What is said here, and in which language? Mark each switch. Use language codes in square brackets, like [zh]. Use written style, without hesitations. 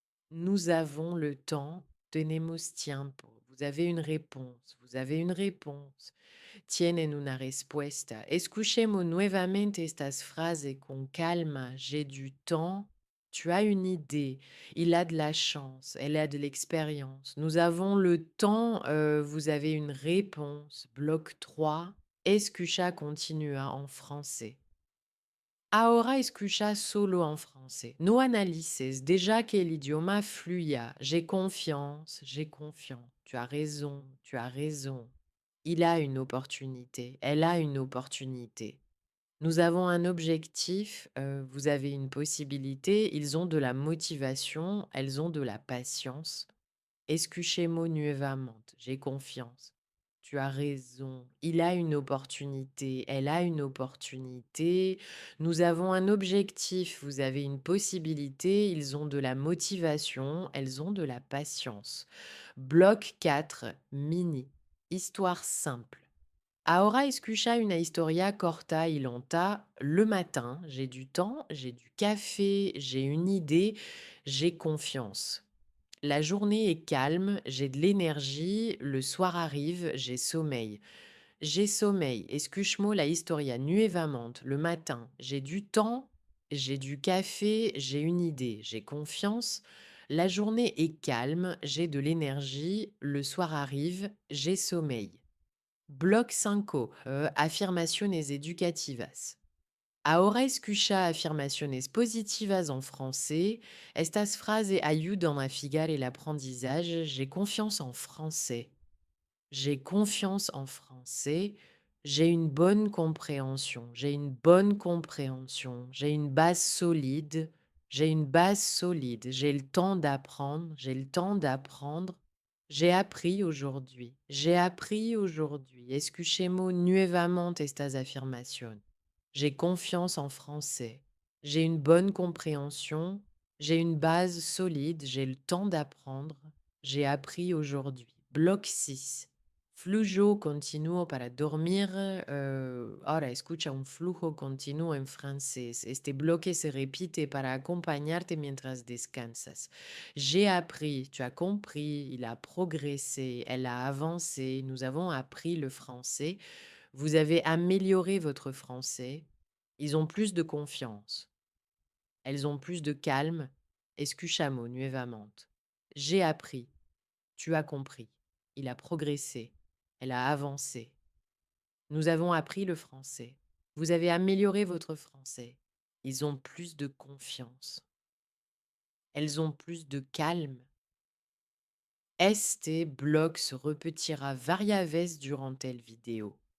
[fr] Nous avons le temps, [es] tenemos tiempo. [fr] Vous avez une réponse, vous avez une réponse. [es] Tienen una respuesta. Escuchemos nuevamente estas frases con calma. [fr] J'ai du temps. Tu as une idée. Il a de la chance. Elle a de l'expérience. Nous avons le temps. Vous avez une réponse. [es] Bloc 3. Escucha continua en français. Ahora escucha solo en français. No analices. Déjà que el idioma fluya. [fr] J'ai confiance. J'ai confiance. Tu as raison. Tu as raison. Il a une opportunité, elle a une opportunité. Nous avons un objectif, vous avez une possibilité, ils ont de la motivation, elles ont de la patience. [es] Escuchemos nuevamente, [fr] j'ai confiance. Tu as raison, il a une opportunité, elle a une opportunité. Nous avons un objectif, vous avez une possibilité, ils ont de la motivation, elles ont de la patience. Bloc 4, mini. Histoire simple. [es] Ahora escucha una historia corta y lenta. [fr] Le matin, j'ai du temps, j'ai du café, j'ai une idée, j'ai confiance. La journée est calme, j'ai de l'énergie, le soir arrive, j'ai sommeil. J'ai sommeil, [es] escuchmo la historia nuevamente. [fr] Le matin, j'ai du temps, j'ai du café, j'ai une idée, j'ai confiance. La journée est calme, j'ai de l'énergie, le soir arrive, j'ai sommeil. [es] Bloc 5, afirmaciones educativas. Ahora escucha afirmaciones positivas en français. Estas frases ayudan a fijar el aprendizaje. [fr] J'ai confiance en français. J'ai confiance en français. J'ai une bonne compréhension. J'ai une bonne compréhension. J'ai une base solide. J'ai une base solide. J'ai le temps d'apprendre. J'ai le temps d'apprendre. J'ai appris aujourd'hui. J'ai appris aujourd'hui. [es] Escuchemos nuevamente estas afirmaciones. [fr] J'ai confiance en français. J'ai une bonne compréhension. J'ai une base solide. J'ai le temps d'apprendre. J'ai appris aujourd'hui. Bloc 6. [es] Flujo continuo para dormir. Ahora escucha un flujo continuo en francés. Este bloque se repite para acompañarte mientras descansas. [fr] J'ai appris, tu as compris, il a progressé, elle a avancé, nous avons appris le français. Vous avez amélioré votre français. Ils ont plus de confiance. Elles ont plus de calme. [es] Escuchamo nuevamente. [fr] J'ai appris. Tu as compris. Il a progressé. Elle a avancé. Nous avons appris le français. Vous avez amélioré votre français. Ils ont plus de confiance. Elles ont plus de calme. [es] Este bloc se repetira varias veces durante el video.